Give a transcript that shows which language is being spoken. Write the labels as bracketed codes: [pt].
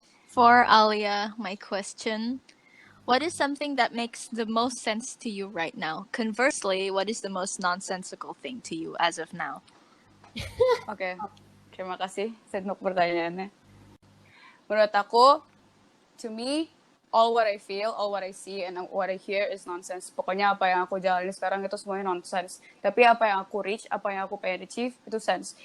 [en] For Alia, my question: what is something that makes the most sense to you right now? Conversely, what is the most nonsensical thing to you as of now? [id] Oke, terima kasih untuk pertanyaannya. Menurut aku, [en] to me, all what I feel, all what I see, and what I hear is nonsense. [id] Pokoknya apa yang aku jalani sekarang itu semuanya nonsense. Tapi apa yang aku reach, apa yang aku pengen achieve, itu sense.